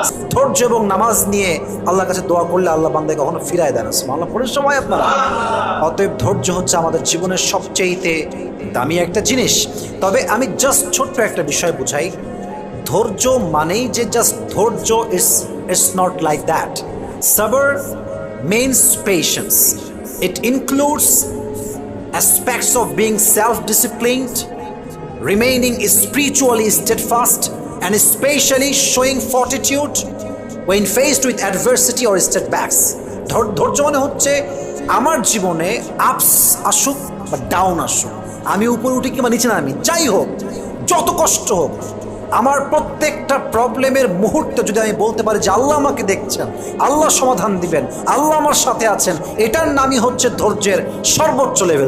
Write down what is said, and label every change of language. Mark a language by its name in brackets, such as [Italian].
[Bangla] ধৈর্য এবং নামাজ নিয়ে আল্লাহর কাছে দোয়া করলে আল্লাহ বান্দাকে কখনো ফিরায় দেয় না। সুবহানাল্লাহ পড়ে সময় আপনারা। অতএব ধৈর্য হচ্ছে আমাদের জীবনের সবচেয়ে দামি একটা জিনিস। তবে আমি জাস্ট ছোট্ট একটা বিষয় বুঝাই। ধৈর্য মানেই যে জাস্ট ধৈর্য, [English] It's not like that. সাবর means patience. It includes aspects of being self-disciplined, remaining spiritually steadfast, and especially showing fortitude when faced with adversity or setbacks. [Bangla] ধৈর্য মানে হচ্ছে আমার জীবনে আপস আসুক বা ডাউন আসুক, আমি উপরে উঠি কিংবা নিচে নামি, যাই হোক, যত কষ্ট হোক, আমার প্রত্যেকটা প্রবলেমের মুহূর্তে যদি আমি বলতে পারি যে আল্লাহ আমাকে দেখছেন, আল্লাহ সমাধান দিবেন, আল্লাহ আমার সাথে আছেন, এটার নামই হচ্ছে ধৈর্যের সর্বোচ্চ লেভেল।